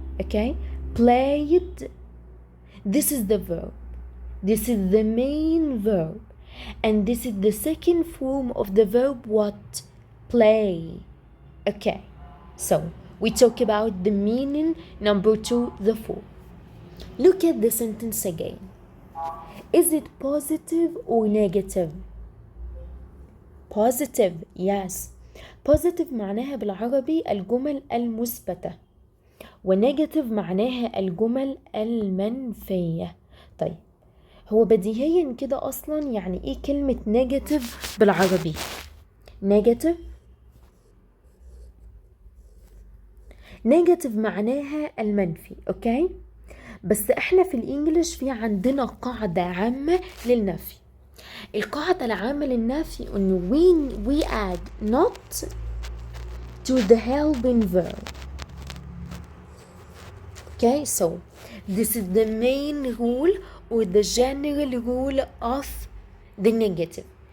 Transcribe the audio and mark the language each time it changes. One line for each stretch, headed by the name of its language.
English: Okay, played, this is the verb, this is the main verb, and this is the second form of the verb what? Play. Okay, so we talk about the meaning. Number 2, the form. Look at the sentence again. Is it positive or negative? Positive, yes.
Arabic: Positive معناها بالعربي الجمل المثبتة، ونيجاتيف معناها الجمل المنفية. طيب هو بديهيا كده أصلا يعني إيه كلمة نيجاتيف بالعربي؟ نيجاتيف معناها المنفي. أوكي، بس إحنا في الإنجليش في عندنا قاعدة عامة للنفي. القاعدة العامة للنفي إنه
English: when we add not to the helping verb. Okay, so this is the main rule or the general rule of the negative.